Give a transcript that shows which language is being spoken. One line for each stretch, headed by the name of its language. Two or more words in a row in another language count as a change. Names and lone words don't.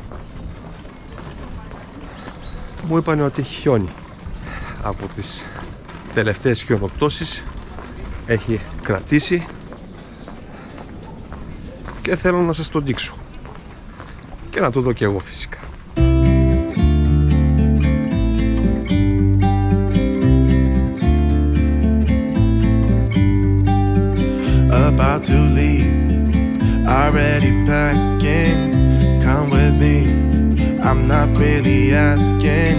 Greek: Μου είπανε ότι έχει χιόνι. Από τις τελευταίες χιονοπτώσεις έχει κρατήσει και θέλω να σας το δείξω και να το δω και εγώ φυσικά.
English: About to leave, already packing. Come with me, I'm not really asking.